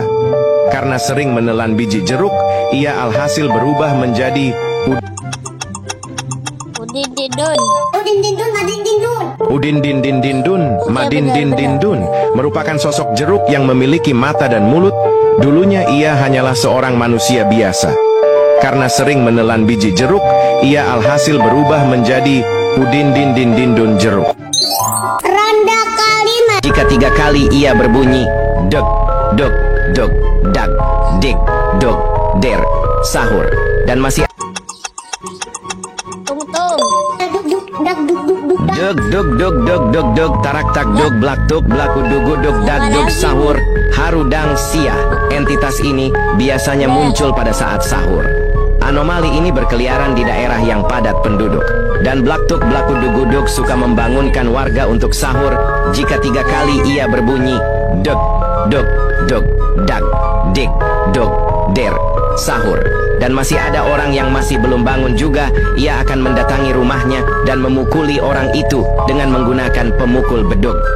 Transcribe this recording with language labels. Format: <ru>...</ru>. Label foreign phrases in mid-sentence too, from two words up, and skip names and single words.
<id>Karena sering menelan biji jeruk, ia alhasil berubah menjadi Udin Din Din Din Dun, Madin Din Din Dun, merupakan sosok jeruk yang memiliki mata dan mulut. Dulunya ia hanyalah seorang manusia biasa. Karena sering menelan biji jeruk, ia alhasil berubah menjadi Udin Din Din Din Dun jeruk. Ronde kelima. Jika 3 kali ia berbunyi deg, deg, deg, dag, dik, dog, der, sahur, dan masih deg, deg, deg, deg, deg, deg, tarak tak deg, blak tuk, blaku dugu deg, dag deg,</id> <su>sahur, harudang sia.</su> <id>Entitas ini biasanya muncul pada saat sahur. Anomali ini berkeliaran di daerah yang padat penduduk. Dan blak tuk, blaku dugu deg suka membangunkan warga untuk sahur. Jika 3 kali ia berbunyi deg, deg, deg, dag, dik, deg, der, sahur, dan masih ada orang yang masih belum bangun juga, ia akan mendatangi rumahnya dan memukuli orang itu dengan menggunakan pemukul beduk.</id>